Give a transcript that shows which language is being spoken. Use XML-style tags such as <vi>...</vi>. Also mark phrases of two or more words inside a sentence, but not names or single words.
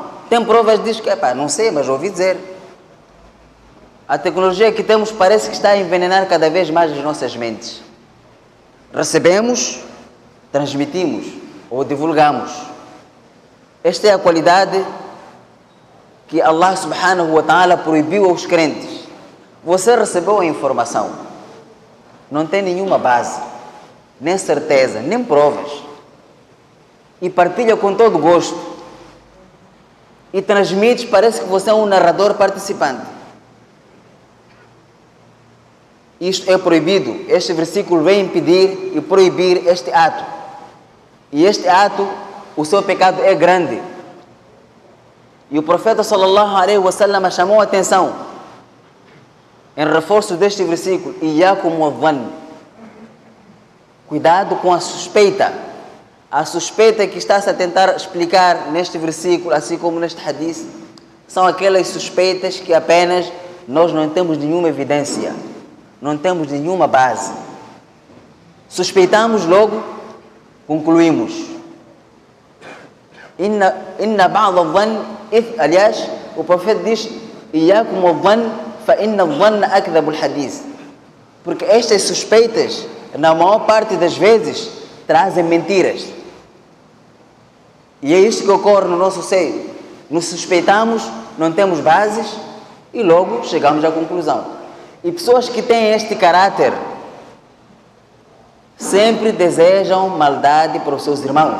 <pt>Tem provas disso que, não sei, mas ouvi dizer. A tecnologia que temos parece que está a envenenar cada vez mais as nossas mentes. Recebemos, transmitimos ou divulgamos. Esta é a qualidade que Allah</pt> <ar>سبحانه وتعالى</ar> <pt>proibiu aos crentes. Você recebeu a informação, não tem nenhuma base, nem certeza, nem provas, e partilha com todo gosto, e transmite, parece que você é um narrador participante. Isto é proibido. Este versículo vem impedir e proibir este ato. E este ato, o seu pecado é grande. E o profeta</pt> <ar>صلى الله عليه وسلم</ar> <pt>chamou a atenção em reforço deste versículo:</pt> <ar>إياكم والظن.</ar> <pt>Cuidado com a suspeita. A suspeita que está-se a tentar explicar neste versículo, assim como neste hadith, são aquelas suspeitas que apenas nós não temos nenhuma evidência, não temos nenhuma base. Suspeitamos, logo concluímos.</pt> <ar>إن بعض الظن,</ar> <pt>aliás, o profeta diz:</pt> <ar>إياكم والظن فإن الظن أكذب الحديث.</ar> <pt>Porque estas suspeitas, na maior parte das vezes, trazem mentiras. E é isso que ocorre no nosso seio. Nos suspeitamos, não temos bases e logo chegamos à conclusão. E pessoas que têm este caráter sempre desejam maldade para os seus irmãos.</pt>